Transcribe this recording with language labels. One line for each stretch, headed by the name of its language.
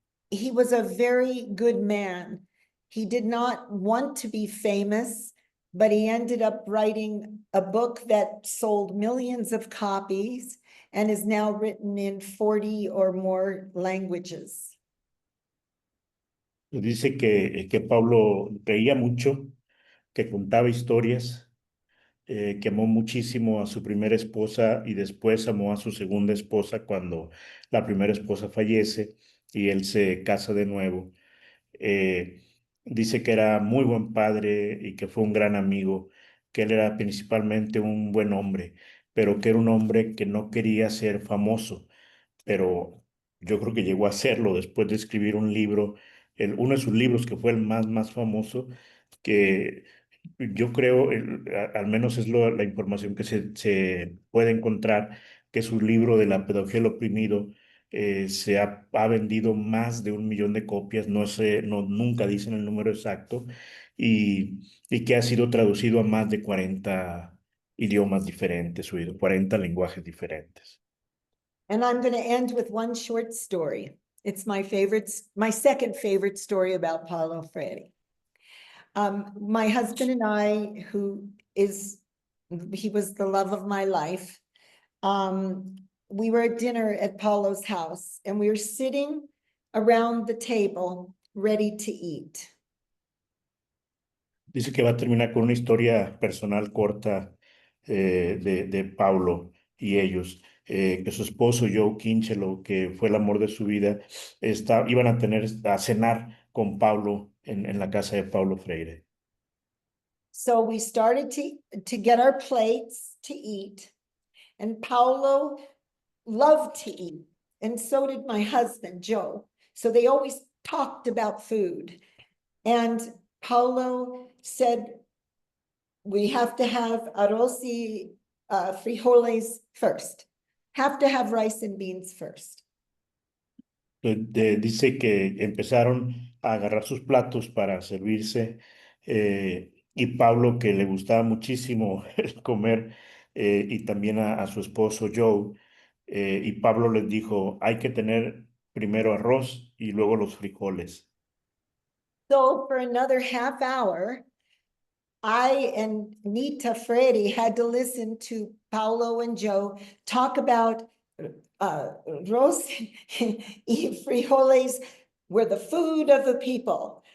English: He was a very good man. He did not want to be famous, but he ended up writing a book that sold millions of copies and is now written in 40 or more languages.
Spanish: Dice que Pablo reía mucho, que contaba historias, que amó muchísimo a su primera esposa y después amó a su segunda esposa cuando la primera esposa fallece y él se casa de nuevo. Eh, Dice que era muy buen padre y que fue un gran amigo, que él era principalmente un buen hombre, pero que era un hombre que no quería ser famoso, pero yo creo que llegó a hacerlo después de escribir un libro, uno de sus libros que fue el más famoso, que yo creo, al menos es la información que se puede encontrar, que su libro de la pedagogía del oprimido ha vendido más de 1 millón de copias, no sé, no, nunca dicen el número exacto, y que ha sido traducido a más de 40 idiomas diferentes, oído, 40 lenguajes diferentes.
English: And I'm going to end with one short story. It's my favorite, my second favorite story about Paulo Freire. My husband and I, he was the love of my life. We were at dinner at Paulo's house and we were sitting around the table ready to eat.
Spanish: Dice que va a terminar con una historia personal corta de Paulo y ellos, que su esposo Joe Kinchelo, que fue el amor de su vida, iban a cenar con Paulo en la casa de Paulo Freire.
English: So we started to get our plates to eat, and Paulo loved to eat, and so did my husband, Joe. So they always talked about food. And Paulo said, we have to have
Spanish: arroz y frijoles
English: first. Have to have rice and beans first.
Spanish: Dice que empezaron a agarrar sus platos para servirse y Pablo, que le gustaba muchísimo el comer, y también a su esposo Joe, y Pablo les dijo, hay que tener primero arroz y luego los frijoles.
English: So for another half hour, I and Nita Freddy had to listen to Paulo and Joe talk about
Spanish: arroz y frijoles
English: were the food of the people.